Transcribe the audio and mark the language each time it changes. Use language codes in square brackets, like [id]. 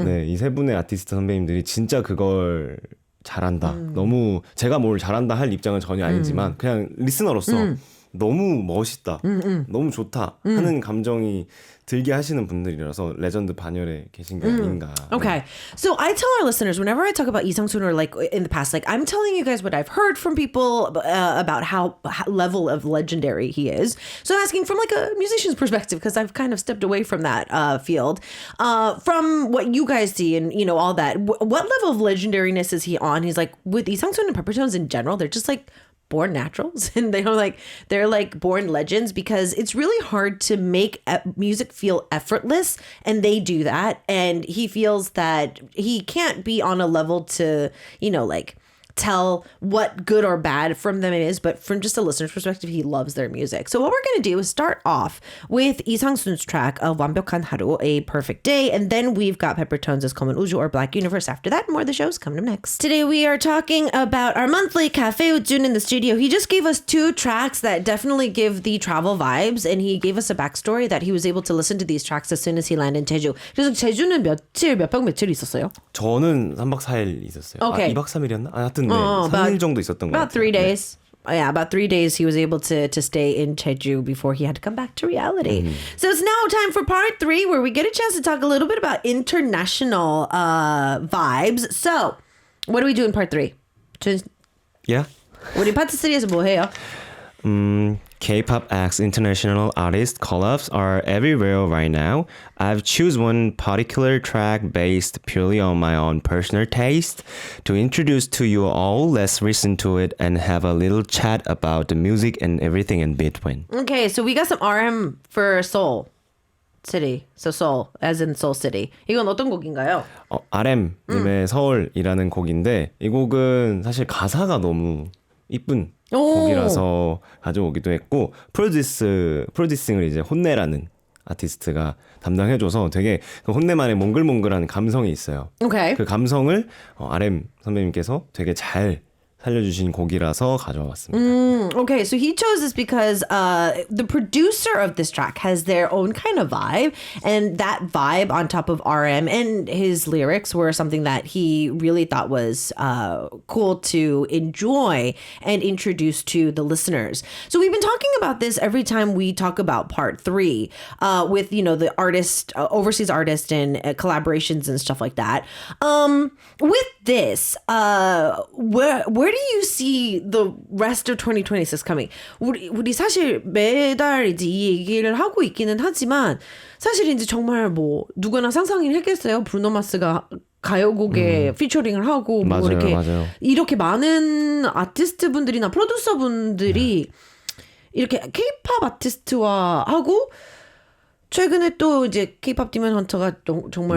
[ko] 네, 이 세 분의 아티스트 선배님들이 진짜 그걸 잘한다. 너무 제가 뭘 잘한다 할 입장은 전혀 아니지만 그냥 리스너로서 너무 멋있다. 너무 좋다 하는 감정이 들게 하시는 분들이라서 레전드 반열에 계신 게 아닌가. [en] Okay. So I tell our listeners whenever I talk about Lee Sang-soon or like in the past, like I'm telling you guys what I've heard from people about how level of legendary he is. So I'm asking from like a musician's perspective because I've kind of stepped away from that field. From what you guys see and you know all that, what level of legendariness is he on? He's like with Lee Sang-soon and Peppertones in general, they're just like born naturals and they're like born legends because it's really hard to make music feel effortless and they do that and he feels that he can't be on a level to, you know, like tell what good or bad from them it is, but from just a listener's perspective, he loves their music. So what we're going to do is start off with Lee Sang-soon's track of 완벽한 하루, A Perfect Day, and then we've got Peppertones' 검은 우주 or Black Universe after that. More of the shows coming up next. Today we are talking about our monthly Cafe with Jun in the studio. He just gave us two tracks that definitely give the travel vibes, and he gave us a backstory that he was able to listen to these tracks as soon as he landed in Jeju. [ko] 그래서 제주는 몇 박 며칠 있었어요? 저는 3박 4일 있었어요. [en] Okay. [ko] 2박 3일이었나? 하여튼 3일 정도 있었던 것 같아요. [en] About 3 days. Yeah, about 3 days he was able to stay in Jeju before he had to come back to reality. So it's now time for part 3 where we get a chance to talk a little bit about international vibes. So what do we do in part 3? Yeah. [ko] 우리 파트 3에서 뭐 해요? [en] K-pop acts international artist collabs are everywhere right now. I've choose one particular track based purely on my own personal taste to introduce to you all. Let's listen to it and have a little chat about the music and everything in between. Okay, so we got some RM for Seoul City. So Seoul, as in Seoul City. [ko] 이건 어떤 곡인가요? RM님의 서울이라는 곡인데 이 곡은 사실 가사가 너무 이쁜 곡이라서 가져오기도 했고 프로듀싱을 이제 혼내라는 아티스트가 담당해줘서 되게 그 혼내만의 몽글몽글한 감성이 있어요. [en] Okay. [ko] 그 감성을 RM 선배님께서 되게 잘 살려주신 곡이라서 가져와 봤습니다. [en] Okay, so he chose this because the producer of this track has their own kind of vibe, and that vibe on top of RM and his lyrics were something that he really thought was cool to enjoy and introduce to the listeners. So we've been talking about this every time we talk about part 3 with, you know, the artist, overseas artist and collaborations and stuff like that. With this, where do you see the rest of 2026 coming? [ko] 우리 사실 매달 이제 이 얘기를 하고 있기는 하지만 사실 이제 정말 뭐 누구나 상상을 했겠어요. 브루노 마스가 가요곡에 피처링을 하고 뭐 맞아요, 이렇게 맞아요. 이렇게 많은 아티스트 분들이나 프로듀서 분들이 이렇게 케이팝 아티스트와 하고 최근에 또 이제 케이팝 디먼 헌터가 정말